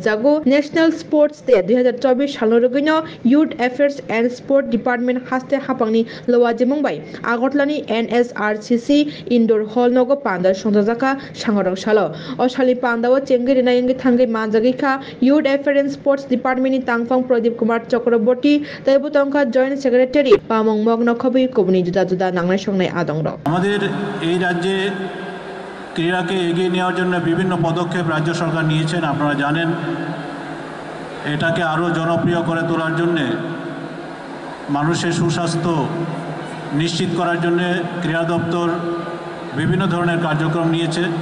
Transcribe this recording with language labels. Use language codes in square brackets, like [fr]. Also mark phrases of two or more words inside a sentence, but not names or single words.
[trp] jago National Sports Day 2024 salnorugino Youth Affairs and Sport Department haste hapangni lawajimungbai Agartalani NSRCC Indoor Hall nogo panda songjaka sangarok salo osali pandao chengiri na ingi thangai manjagika Youth Affairs and Sports Department ni tangfang Pradeep Kumar Chakraborty taibutongka [en] Joint Secretary [trp] Pamong Mogno khobi kobuni juda juda nangnai [bn] আমাদের এই রাজ্যে ক্রীড়াকে এগিয়ে নেওয়ার জন্য বিভিন্ন পদক্ষেপ রাজ্য সরকার নিয়েছেন আপনারা জানেন এটাকে আরও জনপ্রিয় করে তোলার জন্য মানুষের সুস্বাস্থ্য নিশ্চিত করার জন্য ক্রীড়া দপ্তর বিভিন্ন ধরনের কার্যক্রম নিয়েছে